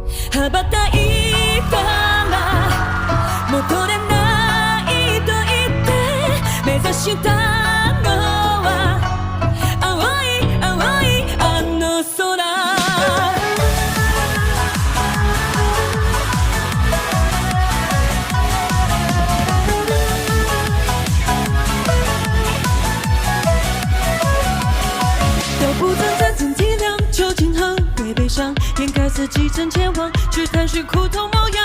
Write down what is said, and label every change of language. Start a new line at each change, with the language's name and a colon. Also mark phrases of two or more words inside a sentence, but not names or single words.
Japanese: 羽ばたいたら元でないと言って目指したのは青い青いあの空
Chinese: 都不曾真正体谅究竟何为悲伤，眼看四季正前往，去探寻苦痛模样。